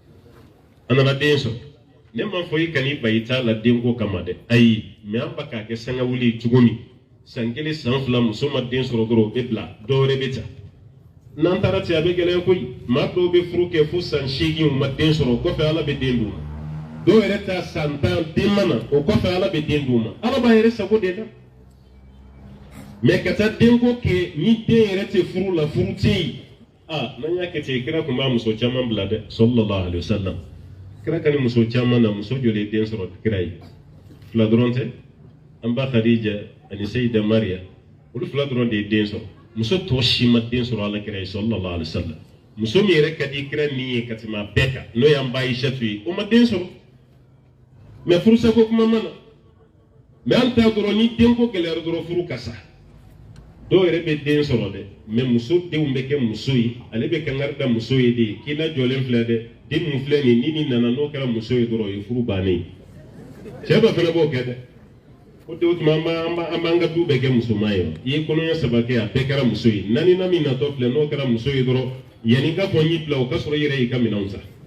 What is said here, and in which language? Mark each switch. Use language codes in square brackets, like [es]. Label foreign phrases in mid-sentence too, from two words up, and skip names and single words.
[bm] ne ma fɔ i kan'i ba i t'a la denko kama dɛ ayi mais an ba k'a kɛ sanga wuli cogo min san 1 san 2 muso ma den sɔrɔ dɔrɔn o bɛ bila dɔ wɛrɛ bɛ ta n'an taara ten a bɛ gɛlɛya koyi maa dɔw bɛ furu kɛ fo san 8 u ma den sɔrɔ o kɔfɛ ala bɛ den d'u ma dɔw yɛrɛ ta san 10 den ma na o kɔfɛ ala bɛ den d'u ma ala b'a yɛrɛ sago de la mais ka taa denko kɛ ni den yɛrɛ tɛ furu la furu tɛ yen n'an y'a kɛ ten kira tun b'a muso caman bila dɛ [ar] صلى الله عليه وسلم [bm] kira ka ni muso caman na muso joli den sɔrɔ kira ye fila dɔrɔn tɛ an ba Khadija ani Sayida Mariya olu fila dɔrɔn de ye den sɔrɔ muso tɔ si ma den sɔrɔ ala kira ye [ar] صلى الله عليه وسلم [bm] muso min yɛrɛ ka di kira ni ye ka tɛmɛ a bɛɛ kan n'o y'an ba Aishatu ye o ma den sɔrɔ mais furusako kuma ma na mais an ta dɔrɔn ni denko gɛlɛyara dɔrɔn furu ka sa dɔw yɛrɛ bɛ den sɔrɔ dɛ mais muso denw bɛ kɛ muso ye ale bɛ kangari da muso ye de k'i lajɔlen filɛ dɛ den mun filɛ nin ni nana n'o kɛra muso ye dɔrɔn o ye furu bannen ye cɛ dɔ fana b'o kɛ dɛ o de o tuma an b'an ka du bɛɛ kɛ musoman ye i ye kɔnɔɲɛ 3 kɛ a bɛɛ kɛra muso ye naaninan min natɔ filɛ n'o kɛra muso ye dɔrɔn yanni ka fɔ n y'i bila o ka sɔrɔ i yɛrɛ y'i ka minɛnw san